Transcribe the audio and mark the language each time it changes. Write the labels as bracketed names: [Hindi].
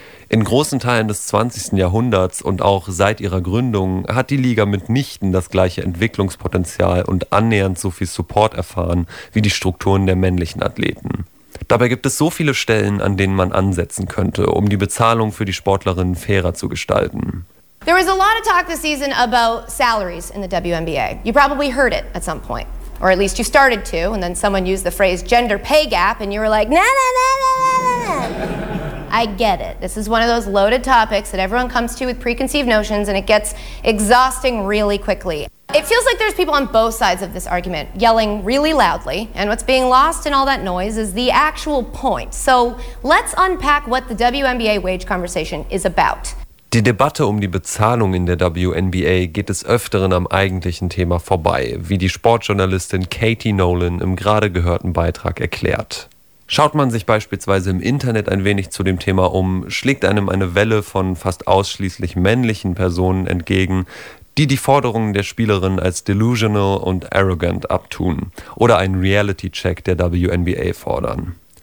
[German] In großen Teilen des 20. Jahrhunderts und auch seit ihrer Gründung hat die Liga mitnichten das gleiche Entwicklungspotenzial und annähernd so viel Support erfahren wie die Strukturen der männlichen Athleten. Dabei gibt es so viele Stellen, an denen man ansetzen könnte, um die Bezahlung für die Sportlerinnen fairer zu gestalten. [English] There was a lot of talk this season about salaries in the WNBA. You probably heard it at some point. Or at least you started to, and then someone used the phrase gender pay gap, and you were like, nah, nah, nah, nah, nah, nah. I get it. This is one of those loaded topics that everyone comes to with preconceived notions, and it gets exhausting really quickly. It feels like there's people on both sides of this argument yelling really loudly, and what's being lost in all that noise is the actual point. So let's unpack what the WNBA wage conversation is about. [German] Die Debatte um die Bezahlung in der WNBA geht des Öfteren am eigentlichen Thema vorbei, wie die Sportjournalistin Katie Nolan im gerade gehörten Beitrag erklärt. Schaut man sich beispielsweise im Internet ein wenig zu dem Thema um, schlägt einem eine Welle von fast ausschließlich männlichen Personen entgegen, die Forderungen der Spielerin als delusional und arrogant abtun oder einen Reality-Check der WNBA fordern.